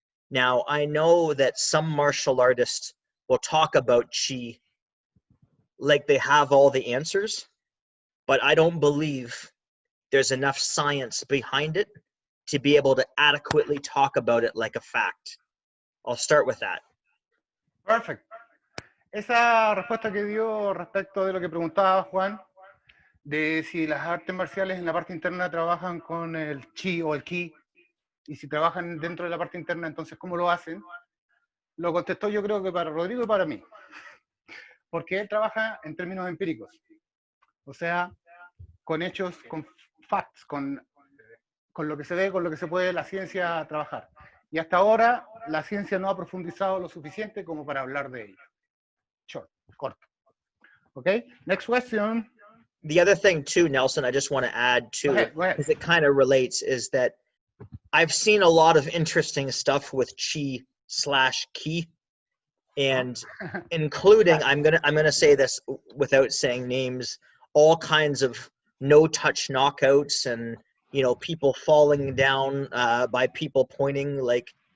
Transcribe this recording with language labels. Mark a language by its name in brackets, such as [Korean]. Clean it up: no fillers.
[English] Now, I know that some martial artists will talk about chi like they have all the answers, but I don't believe there's enough science behind it to be able to adequately talk about it like a fact. I'll start with that. Perfect. [Spanish] Esa respuesta que dio respecto de lo que preguntaba Juan, de si las artes marciales en la parte interna trabajan con el chi o el ki, y si trabajan dentro de la parte interna, entonces ¿cómo lo hacen? Lo contestó yo creo que para Rodrigo y para mí, porque él trabaja en términos empíricos, o sea, con hechos, con facts, con lo que se ve, con lo que se puede la ciencia trabajar. Y hasta ahora la ciencia no ha profundizado lo suficiente como para hablar de ello. [English] Short, corto. Okay, next question. The other thing too, Nelson, I just want to add to it, because it kind of relates, is that I've seen a lot of interesting stuff with chi/ki, and including, I'm gonna say this without saying names, all kinds of no-touch knockouts and, you know, people falling down by people pointing like.